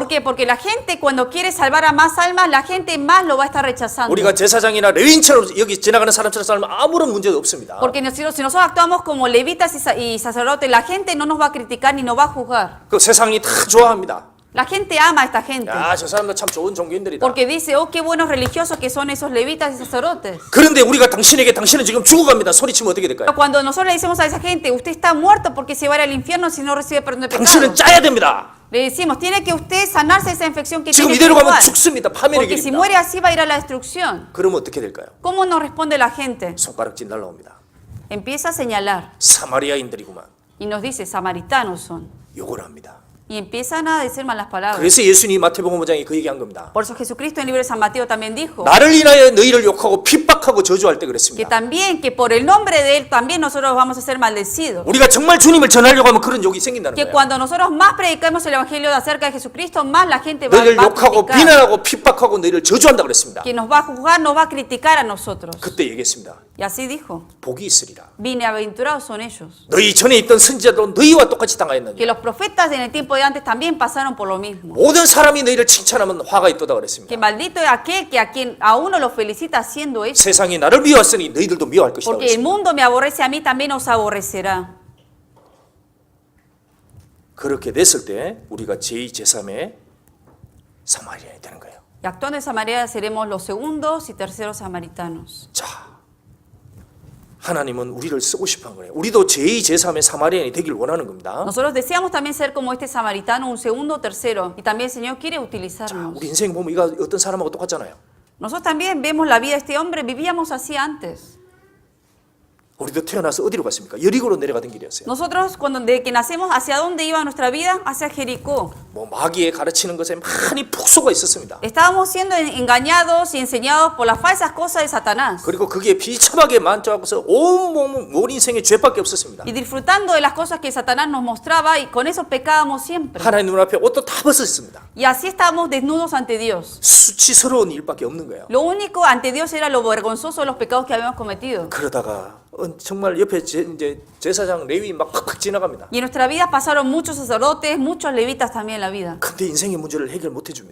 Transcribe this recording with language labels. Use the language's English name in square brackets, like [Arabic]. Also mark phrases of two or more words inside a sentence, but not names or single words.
[Spanish] ¿Por qué? Porque la gente cuando quiere salvar a más almas, la gente más lo va a estar rechazando. [Korean] 우리가 제사장이나 레위인처럼 여기 지나가는 사람처럼 살면 아무런 문제가 없습니다. [Spanish] Porque si nosotros actuamos como levitas y sacerdotes, la gente no nos va a criticar ni nos va a juzgar. [Korean] 그 세상이 다 좋아합니다. [Spanish] La gente ama a esta gente. [Korean] 야, 저 사람들 참 좋은 종교인들이다. [Spanish] Porque dice, oh, qué buenos religiosos que son esos levitas y sacerdotes. [Korean] 그런데 우리가 당신은 지금 죽어갑니다. 소리치면 어떻게 될까요? [Spanish] Pero cuando nosotros le decimos a esa gente, usted está muerto porque se va a ir al infierno si no recibe perdón de [Korean] 당신은 [Spanish] pecados. [Korean] 짜야 됩니다. [Spanish] Le decimos, tiene que usted sanarse esa infección que [Korean] 지금 [Spanish] tiene [Korean] 이대로 가면 [Spanish] espiritual. [Korean] 죽습니다. 파멸의 [Spanish] Porque si [Korean] 길입니다. [Spanish] muere así va a ir a la destrucción. [Korean] 그러면 어떻게 될까요? [Spanish] ¿Cómo nos responde la gente? [Korean] 손가락질 날라옵니다. [Spanish] Empieza a señalar [Korean] 사마리아인들이구만. [Spanish] y nos dice, samaritanos son. [Korean] 욕을 합니다. [Spanish] Y empiezan a decir malas palabras. [Korean] 그래서 예수님이 마태복음 5장에 그 얘기한 겁니다. [Spanish] Por eso Jesucristo en el libro de San Mateo también dijo [Korean] 나를 인하여 너희를 욕하고 핍박하고 저주할 때 [Spanish] que [Korean] 그랬습니다. [Spanish] también, que por el nombre de Él también nosotros vamos a ser maldecidos. [Korean] 우리가 정말 주님을 전하려고 하면 그런 욕이 생긴다는 [Spanish] Que [Korean] 거예요. [Spanish] cuando nosotros más predicamos el Evangelio acerca de Jesucristo, más la gente va [Korean] 너희를 [Spanish] a [Korean] 욕하고 [Spanish] criticar. [Korean] 비난하고 핍박하고 너희를 저주한다 그랬습니다. [Spanish] Que nos va a juzgar, nos va a criticar a nosotros. [Korean] 그때 얘기했습니다. [Spanish] Y así dijo, [Korean] 복이 있으리라. [Spanish] bienaventurados son ellos. [Korean] 너희 전에 있던 선지자도 너희와 똑같이 [Spanish] Que [Korean] 당하였느냐. [Spanish] los profetas en el tiempo de antes también pasaron por lo mismo. [Korean] 모든 사람이 너희를 칭찬하면 화가 있도다 그랬습니다. [Spanish] Que maldito es aquel que a quien a uno lo felicita haciendo eso. [Korean] 세상이 나를 미워했으니 너희들도 미워할 것이다 [Spanish] Porque el [Korean] 그랬습니다. [Spanish] mundo me aborrece a mí, también os aborrecerá. [Korean] 그렇게 됐을 때 우리가 제2, 제3의 사마리아인이 되는 거예요. [Spanish] Y actuando de esa manera seremos los segundos y terceros samaritanos. [Korean] 자, 하나님은 우리를 쓰고 싶어 한 거예요. 우리도 제2, 제3의 사마리아인이 되길 원하는 겁니다. [Spanish] Nosotros deseamos también ser como este samaritano, un segundo o tercero. Y también el Señor quiere [Korean] 자, [Spanish] utilizarnos. [Korean] 우리 인생 보면 이거 어떤 사람하고 똑같잖아요. [Spanish] Nosotros también vemos la vida de este hombre, vivíamos así antes. [Korean] 우리도 태어나서 어디로 갔습니까? 여리고로 내려가던 길이었어요. [Spanish] Nosotros, cuando desde que nacemos, ¿hacia dónde iba nuestra vida? Hacia Jericó. [Korean] 뭐 마귀의 가르치는 것에 많이 폭소가 있었습니다. [Spanish] Estábamos siendo engañados y enseñados por las falsas cosas de Satanás. [Korean] 그리고 그게 비참하게 만족하고서 온 인생에 죄밖에 없었습니다. [Spanish] Y disfrutando de las cosas que Satanás nos mostraba, y con eso pecábamos siempre. [Korean] 하나님 눈앞에 옷도 다 벗었습니다. [Spanish] Y así estábamos desnudos ante Dios. [Korean] 수치스러운 일밖에 없는 거예요. [Spanish] Lo único ante Dios era lo vergonzoso de los pecados que habíamos cometido. [Korean] 그러다가 정말 옆에 이제 제사장 레위 막 팍팍 지나갑니다. [Spanish] Y en nuestra vida pasaron muchos sacerdotes, muchos levitas también en la vida. [Korean] 근데 인생의 문제를 해결 못 해줍니다.